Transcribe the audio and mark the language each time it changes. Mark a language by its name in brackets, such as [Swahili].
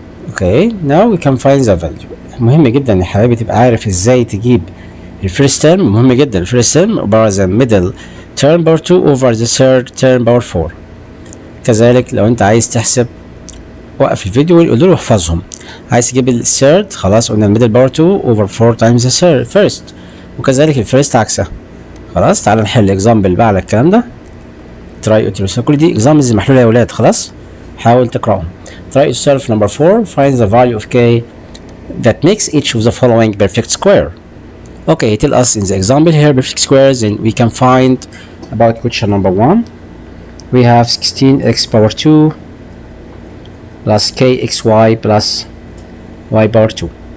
[Arabic] Okay, now we can find the value. مهم جدا يا حبايبي تبقى عارف ازاي تجيب الفيرست تيرم. [English] مهم جدا الفيرست تيرم عبارة عن middle term power 2 over the third term power 4. [Arabic] كذلك لو انت عايز تحسب وقف الفيديو وقول له احفظهم. عايز تجيب الثيرد، خلاص قلنا الميدل باور 2 over 4 times the first، وكذلك الفيرست عكسها. خلاص تعال نحل اكزامبل بقى على الكلام ده. تراي اوتيلوس، كل دي اكزامبلز محلوله يا ولاد، خلاص حاول تقراهم. [English] try yourself number 4. find the value of k that makes each of the following perfect square. Okay, tell us in the example here perfect squares, and we can find about question number 1. We have 16x power 2 plus kxy plus y power 2.